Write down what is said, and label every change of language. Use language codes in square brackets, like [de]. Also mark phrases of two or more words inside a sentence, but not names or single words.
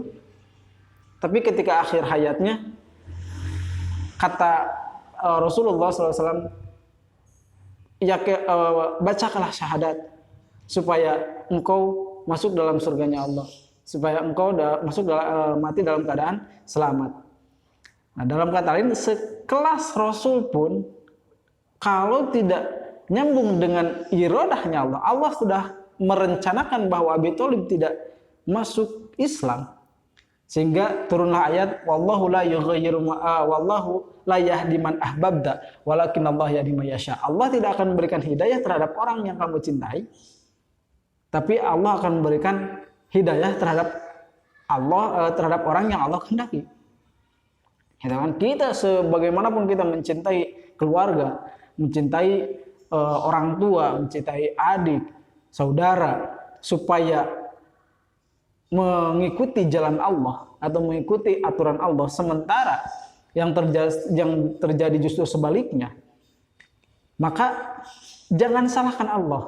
[id] Tapi ketika akhir hayatnya, kata Rasulullah SAW, bacakanlah syahadat supaya engkau masuk dalam surganya Allah, supaya engkau mati dalam keadaan selamat. Nah, dalam kata lain, sekelas Rasul pun kalau tidak nyambung dengan iradahnya Allah, Allah sudah merencanakan bahwa Abi Thalib tidak masuk Islam, sehingga turunlah ayat [ar] والله لا يغير والله لا يهدي من أحببت ولكن الله يهدي من يشاء. [id] Allah tidak akan memberikan hidayah terhadap orang yang kamu cintai, tapi Allah akan memberikan hidayah terhadap orang yang Allah kehendaki. Kita sebagaimanapun kita mencintai keluarga, mencintai orang tua, mencintai adik, saudara, supaya mengikuti jalan Allah atau mengikuti aturan Allah, sementara yang terjadi justru sebaliknya, maka jangan salahkan Allah.